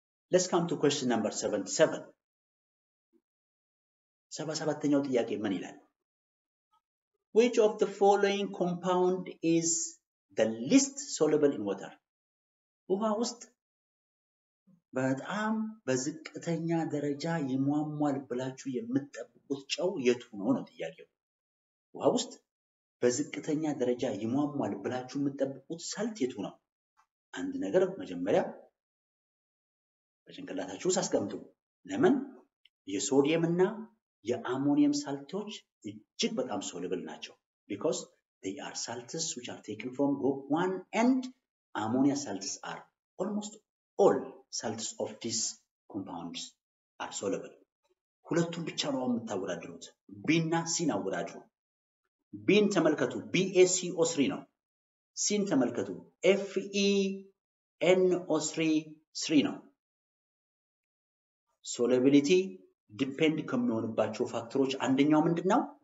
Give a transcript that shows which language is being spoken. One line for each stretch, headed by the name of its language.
English: Let's come to question number 77.
Amharic: 77ኛው ጥያቄ ምን ይላል?
English: Which of the following compound is the least soluble in water?
Amharic: ውሃ ውስጥ በጣም በዝቅተኛ ደረጃ ይሟሟል ብላችሁ የምትጠብቁት ጨው የቱ ነው ነው ጥያቄው። ውሃ ውስጥ በዝቅተኛ ደረጃ ይሟሟል ብላችሁ የምትጠብቁት ሳልት የቱ ነው? አንድ ነገር መጀመሪያ በጭንቅላታችሁ ውስጥ አስቀምጡ። ለምን የሶዲየም እና የአሞኒየም ሳልቶች እጅግ በጣም soluble ናቸው?
English: Because they are salts which are taken from group 1 and ammonia salts are almost all salts of these compounds are soluble.
Amharic: ሁለቱም ብቻ ነው የምታወዳድሩት። B እና C አወዳድሩ። B ተመልከቱ BaCO3 ነው። C ተመልከቱ FeNO3 ነው። solubility ዲፔንድ ከሚሆንባቸው ፋክተሮች አንደኛው ምንድነው?